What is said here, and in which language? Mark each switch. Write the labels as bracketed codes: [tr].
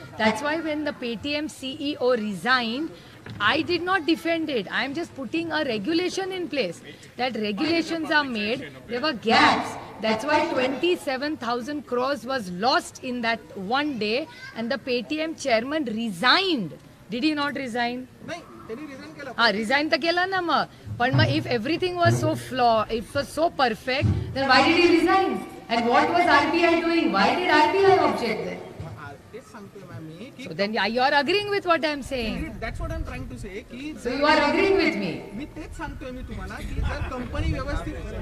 [en] That's why when the Paytm CEO resigned, I did not defend it. I am just putting a regulation in place. That regulations are made. There were gaps. That's why 27,000 crores was lost in that one day, and the Paytm chairman resigned. Did he not resign? [mr] नाही, त्यांनी resign केलं. Resign तर केलं ना मग. पण मग [en] if everything was so flawed, if it was so perfect, then why did he resign? And what was RBI doing? Why did RBI object then? [mr] तेच सांगतोय ma'am मी की [en] So then you are agreeing with what I am saying. that's what I'm trying to say की So you are agreeing with me. [mr] मी तेच सांगतोय मी तुम्हाला की जर company व्यवस्थित